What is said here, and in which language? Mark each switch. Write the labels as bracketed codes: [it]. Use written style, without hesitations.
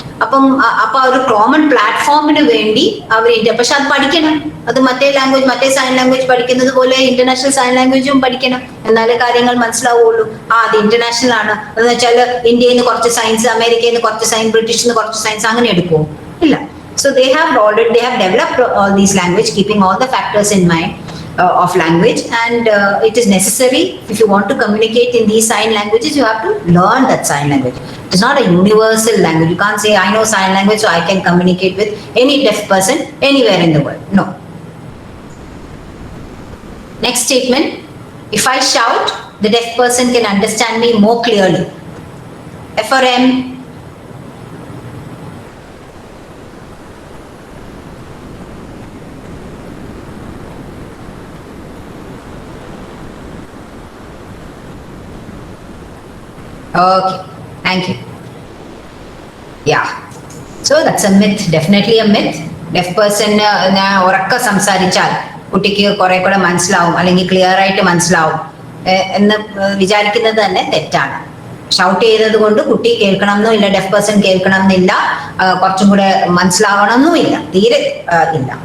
[ml] അപ്പൊ ഒരു കോമൺ പ്ലാറ്റ്ഫോമിന് വേണ്ടി പക്ഷെ അത് പഠിക്കണം. അത് മറ്റേ സൈൻ ലാംഗ്വേജ് പഠിക്കുന്നത് പോലെ ഇന്റർനാഷണൽ സൈൻ ലാംഗ്വേജും പഠിക്കണം, എന്നാലേ കാര്യങ്ങൾ മനസ്സിലാവുള്ളൂ. അത് ഇന്റർനാഷണൽ ആണ് എന്ന് വെച്ചാൽ ഇന്ത്യയിൽ നിന്ന് കുറച്ച് സയൻസ്, അമേരിക്കയിൽ നിന്ന് കുറച്ച് സയൻസ്, ബ്രിട്ടീഷിൽ നിന്ന് കുറച്ച് സയൻസ് അങ്ങനെ എടുക്കുമോ? ഇല്ല. [en] So they have developed all these language, keeping all the factors in mind of language, and it is necessary if you want to communicate in these sign languages, you have to learn that sign language. It is not a universal language. You can't say I know sign language so I can communicate with any deaf person anywhere in the world. No. Next statement, if I shout, the deaf person can understand me more clearly. F or M? Okay, thank you. Yeah, so that's a myth, definitely a myth. [ml] Deaf person ഞാൻ ഉറക്കെ സംസാരിച്ചാൽ കുട്ടിക്ക് കുറെ കൂടെ മനസ്സിലാവും അല്ലെങ്കിൽ clear ആയിട്ട് മനസ്സിലാവും എന്ന് വിചാരിക്കുന്നത് തന്നെ തെറ്റാണ്. ഷൗട്ട് ചെയ്തത് കൊണ്ട് കുട്ടി കേൾക്കണം എന്നില്ല, ഡെഫ് പേഴ്സൺ കേൾക്കണം എന്നില്ല, കുറച്ചും കൂടെ മനസ്സിലാവണം എന്നുമില്ല, തീരെ ഇല്ല.